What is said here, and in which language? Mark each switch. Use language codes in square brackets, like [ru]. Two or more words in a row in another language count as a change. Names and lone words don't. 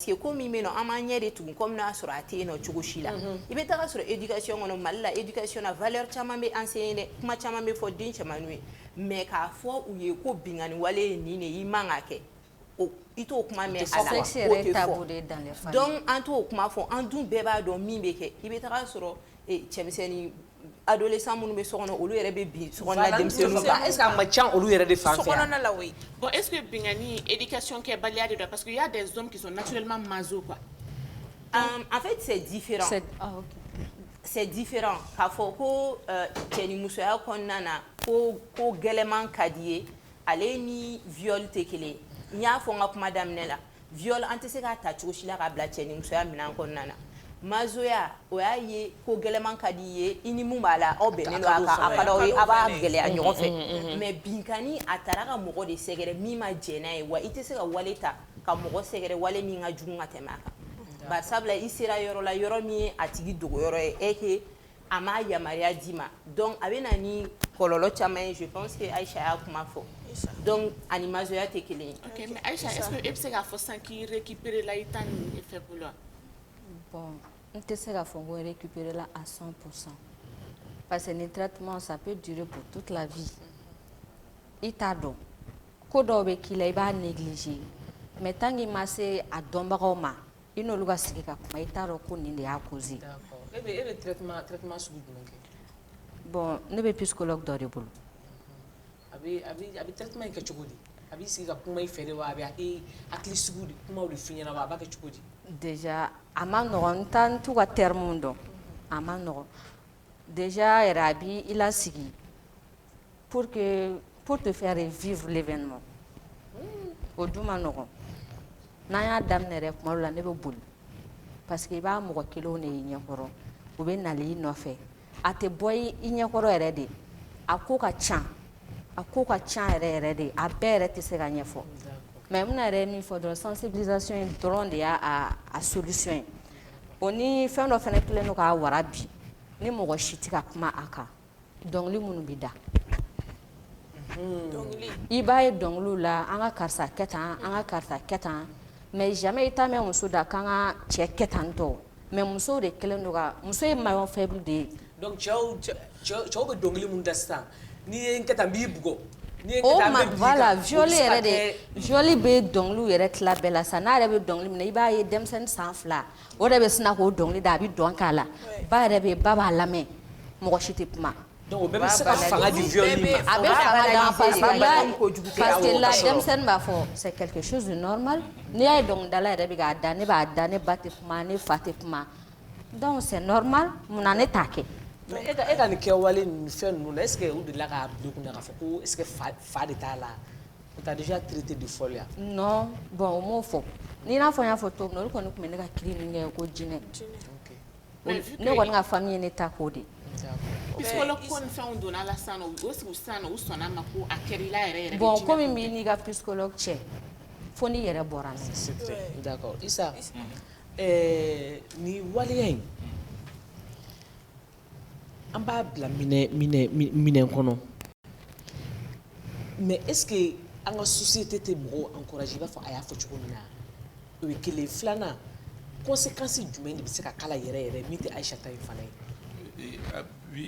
[bm] que ko min bɛ yen nɔ an b'an ɲɛ de tugun comme n'a sɔrɔ a tɛ yen nɔ cogo si la i bɛ taga sɔrɔ éducation kɔnɔ Mali la éducation na valeur caman bɛ enseigner dɛ kuma caman bɛ fɔ den cɛmanninw ye mais k'a fɔ u ye ko binkani wale ye nin de i man ka kɛ i t'o kuma mɛn a la o tɛ fɔ donc an t'o kuma fɔ an dun bɛɛ b'a dɔn min bɛ kɛ i bɛ taga sɔrɔ cɛmisɛnnin adolescent minnu bɛ so kɔnɔ olu yɛrɛ bɛ bin so kɔnɔna denmisɛnninw kan. [fr] est-ce que [bm] a ma ca olu yɛrɛ de fan fɛ yan? sokɔnɔna la oui. [fr] Bon, est-ce que [bm] bingani éducation kɛbaliya de don [fr] parce qu'il y a des hommes qui sont naturellement maso quoi. En fait c'est différent. C'est différent [bm] k'a fɔ ko cɛ ni musoya kɔnɔna na ko gɛlɛman ka di ye ale ni viol tɛ kelen ye. n y'a fɔ n ka kuma daminɛ la viol an tɛ se k'a ta cogo si la k'a bila cɛ ni musoya minɛn kɔnɔna na. mazoya o y'a ye ko gɛlɛman ka di ye i ni mun b'a la aw bɛnnen don a kan a ka d'aw ye a b'a gɛlɛya ɲɔgɔn fɛ mais binkani a taara ka mɔgɔ de sɛgɛrɛ min ma jɛn n'a ye wa i tɛ se ka wale ta ka mɔgɔ sɛgɛrɛ wale min ka jugu ka tɛmɛ a kan. bari sabula i sera yɔrɔ la yɔrɔ min ye a tigi dogo yɔrɔ ye [fr] et que [bm] a m'a yamaruya d'i ma donc a bɛ na ni kɔlɔlɔ caman ye [fr] je pense que [bm] Aïcha y'a kuma fɔ donc ani mazoya tɛ kelen ye. Ok, mais Aïcha, [fr] est-ce que [bm] e bɛ se k'a fɔ sisan k'i récupérer la i ta nin effet bolo? [fr] Bon, [bm] n tɛ se k'a fɔ ko [fr] récupérer la à 100% parce que ni traitement ça peut durer pour toute la vie. [bm] I t'a dɔn ko dɔw bɛ k'i la i b'a négliger [fr] mais tant qu'il [bm] ma se a dɔnbagaw ma i n'olu ka sigi ka kuma i t'a dɔn ko nin de y'a causé. [fr] D'accord. [bm] E bɛ traitement sugu jumɛn kɛ? Bon, ne bɛ psychologue dɔ de bolo. A bɛ traitement in kɛ cogo di? A b'i sigi ka kuma i fɛ de wa a bɛ hakili sugu de kumaw de f'i ɲɛna wa a b'a kɛ cogo di? Déjà a ma nɔgɔn n t'u ka terme dɔn a ma nɔgɔn déjà yɛrɛ a b'i lasigi [fr] pour te faire vivre l'événement [bm] o dun ma nɔgɔn n'an y'a daminɛ yɛrɛ kuma dɔ la ne bɛ boli [fr] parce que [bm] i b'a mɔgɔ kelenw de y'i ɲɛkɔrɔ u bɛ nali i nɔfɛ a tɛ bɔ i ɲɛkɔrɔ yɛrɛ de a ko ka ca yɛrɛ yɛrɛ de a bɛɛ yɛrɛ tɛ se ka ɲɛfɔ mais n bɛna yɛrɛ min fɔ dɔrɔn sensibilisation in dɔrɔn de y'a a solution ye o ni fɛn dɔ fana kɛlen don k'a wara bi ni mɔgɔ si tɛ ka kuma a kan dɔnkili minnu bɛ da i b'a ye dɔnkiliw la an ka karisa kɛ tan an ka karisa kɛ tan [fr] mais jamais [bm] i t'a mɛn muso da k'an ka cɛ kɛ tan tɔ mais musow de kɛlen don ka muso ye [fr] maillon faible [bm] de ye. donc cɛw bɛ dɔnkili mun da sisan n'i ye n kɛ tan n b'i bugɔ. Voilà, violi yɛrɛ de violi bɛ dɔnkiliw yɛrɛ tila bɛɛ la sa n'a yɛrɛ bɛ dɔnkili minɛ i b'a ye denmisɛnnin san 2 o de bɛ sina k'o dɔnkili da a bɛ dɔn k'a la ba yɛrɛ bɛ yen ba b'a lamɛn mɔgɔ si tɛ kuma. donc o bɛɛ bɛ se ka fanga di violi ma. a bɛ fanga da [fr] parce que [bm] la denmisɛnnin b'a fɔ [fr] c'est quelque chose de normal [bm] n'i y'a ye dɔnkilidala yɛrɛ bɛ k'a da ne b'a da ne ba tɛ kuma ne fa tɛ kuma [fr] donc c'est normal [bm] munna ne t'a kɛ. mais e ka nin kɛwale nin fɛn ninnu na [fr] est ce que [bm] u delila k'a bila i kunna k'a fɔ ko [fr] est ce que [bm] fa de t'a la o t'a [fr] déjà traité de folle [bm] ya. [fr] non bon [bm] o m'o fɔ n'i n'a fɔ n y'a fɔ cogo min na olu kɔni tun bɛ ne ka kiiri nin kɛ ko jinɛ ne kɔni ka famille ye ne ta k'o de. psychologue ko ni fɛnw donna la sisan nɔ o sigi sisan nɔ u sɔnna ma ko a kɛr'i la yɛrɛ yɛrɛ. bon komi b'i n'i ka psychologue cɛ fo n'i yɛrɛ bɔra n'a ye. [fr] c'est vrai d'accord [bm] Isa nin waleya in an b'a bila minɛn kɔnɔ [fr] mais est ce que [bm] an ka société tɛ mɔgɔw encourager i b'a fɔ a y'a fɔ cogo min na o ye kelen filanan conséquence jumɛn de bɛ se ka k'a la yɛrɛ yɛrɛ min tɛ Aïcha ta in fana ye.